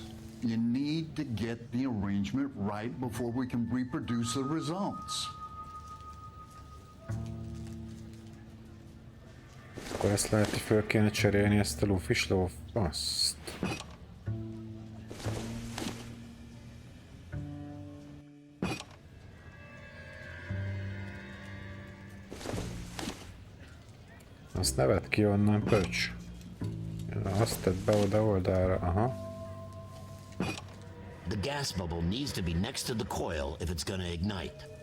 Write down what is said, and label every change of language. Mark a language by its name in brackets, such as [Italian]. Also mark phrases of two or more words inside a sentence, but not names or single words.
[English] You need to get the arrangement right before we can reproduce the results. [Hungarian] Akkor ezt lehet, hogy föl kéne cserélni ezt a Luffy-s lófaszt. Azt ne vedd ki onnan, pöcs. Azt tedd be oda oldalra, aha. [English] The gas bubble needs to be next to the coil if it's gonna ignite.